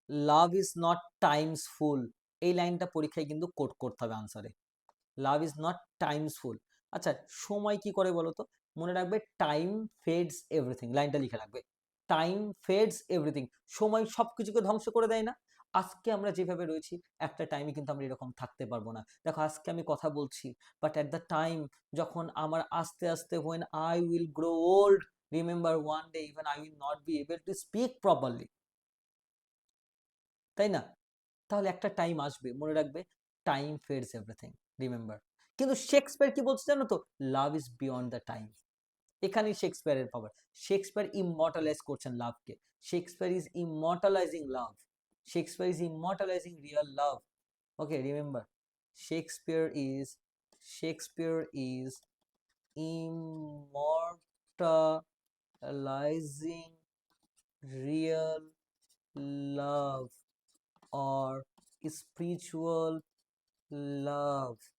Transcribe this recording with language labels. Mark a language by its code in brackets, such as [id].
[bn] Love is not Times ফুল, এই লাইনটা পরীক্ষায় কিন্তু কোট করতে হবে আনসারে। লাভ ইজ নট টাইমস ফুল। আচ্ছা, সময় কি করে বলো তো? মনে রাখবে, [en] time fades everything, [bn] লাইনটা লিখে রাখবে। টাইম ফেডস এভরিথিং, সময় সবকিছুকে ধ্বংস করে দেয় না? আজকে আমরা যেভাবে রয়েছি, একটা টাইমে কিন্তু আমরা এরকম থাকতে পারবো না। দেখো, আজকে আমি কথা বলছি, [en] But at the time যখন আমার আস্তে আস্তে when I will grow old, remember one day even I will not be able to speak properly, তাই না? [bn] তাহলে একটা টাইম আসবে, মনে রাখবে, টাইম ফেডস এভরিথিং, রিমেম্বার। কিন্তু শেক্সপিয়ার কি বলছে জানো তো? [en] Love is beyond the time. [bn] এখানেই শেক্সপিয়ারের পাওয়ার। শেক্সপিয়ার ইমমর্টালাইজ করছেন লাভকে। [en] Shakespeare is immortalizing love. Shakespeare is immortalizing real love. Okay, remember, Shakespeare is Shakespeare is immortalizing real love or spiritual love.